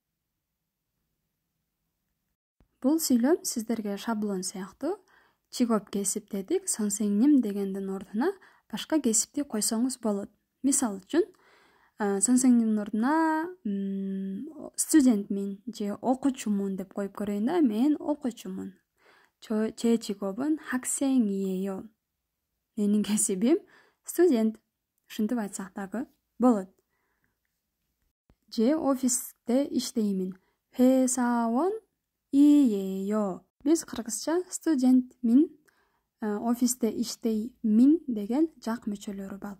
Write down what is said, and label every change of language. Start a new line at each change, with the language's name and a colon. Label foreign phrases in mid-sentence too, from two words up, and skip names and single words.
Kyrgyz: Бул сүйлөм сиздерге шаблон сыяктуу. 직업 кесип дедик, 선생님 дегендин ордуна башка кесипти койсоңуз болот. Мисал үчүн, 선생님дин ордуна студентмин же окуучумун деп коюп көрөйүн да. Мен окуучумун.
Korean: 제 직업은 학생이에요.
Kyrgyz: Менин кесибим студент. Ушинтип айтсак дагы болот. Же офисте иштеймин.
Korean: 회사원이에요.
Kyrgyz: Биз кыргызча студентмин, офисте иштеймин деген жак мүчөлөрү бар.